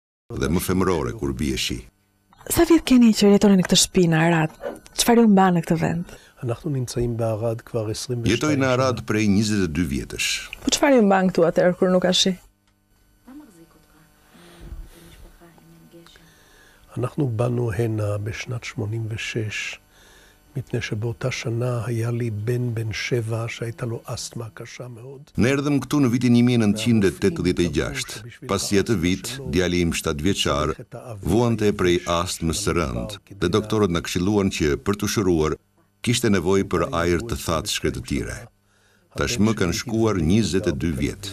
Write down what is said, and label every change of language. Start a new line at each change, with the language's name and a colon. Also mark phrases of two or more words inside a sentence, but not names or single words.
Albanian: dhe më femërore kur bie shi. Sa vjet keni që jetoni në këtë shtëpi në Arad? Çfarë ju mban në këtë vend? Jetoj në Arad prej 22 vjetësh. Po çfarë ju mban këtu atëherë kur nuk ka shi?
Hebrew: אנחנו באנו הנה בשנת 86, מפני שבאותה שנה היה לי בן 7 שהייתה לו אסתמה קשה מאוד.
Albanian: Ne erdhëm këtu në vitin 1986. Pasi atë vit, djali im 7 vjeçar vuante prej astmës së rëndë dhe doktorët na këshilluan që për të shëruar kishte nevojë për ajër të thatë shkretëtire. Tashmë kanë shkuar 22 vjet.